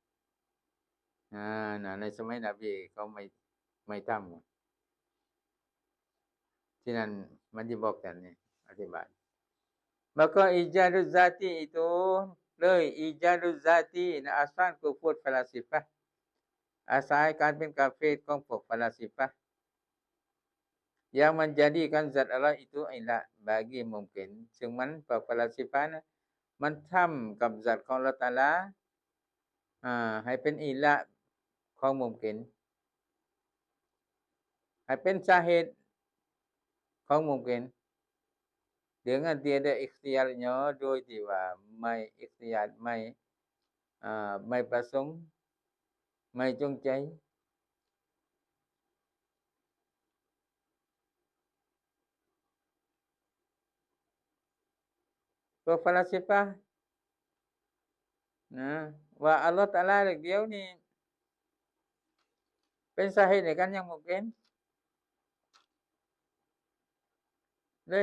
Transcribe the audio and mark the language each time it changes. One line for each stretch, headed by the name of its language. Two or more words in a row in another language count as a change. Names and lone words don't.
Thai: นะในสมัยนบีเขาไม่ทำที่นั้นมันจะบอกกันนี่อธิบาย
Malay: maka ijaduz zati itu
Thai: เลย
Malay: ijaduz zati
Thai: นะอาสานกุฟรฟาลาซิฟะห์อาศัยการเป็นกาเฟรของพวกฟาลาซิฟะห์
Malay: yang menjadikan zat Allah itu ilah bagi mungkin
Thai: ซึ่งมันพวกฟาลาซิฟะห์นะมันทํากับzat ของอัลเลาะห์ตะอาลาให้เป็นอิละของมุมกิน ให้เป็นสาเหตุของมุมกิน
Malay: dengan tiada ikhtiarnya
Thai: โดยที่ว่าไม่อิคติยารไม่ประสงค์ไม่จงใจ พวกฟาลาซิฟะห์นะว่าอัลเลาะห์ตะอาลาเดียวนี่เป็นสาเหตุในการยังมุมกินเลย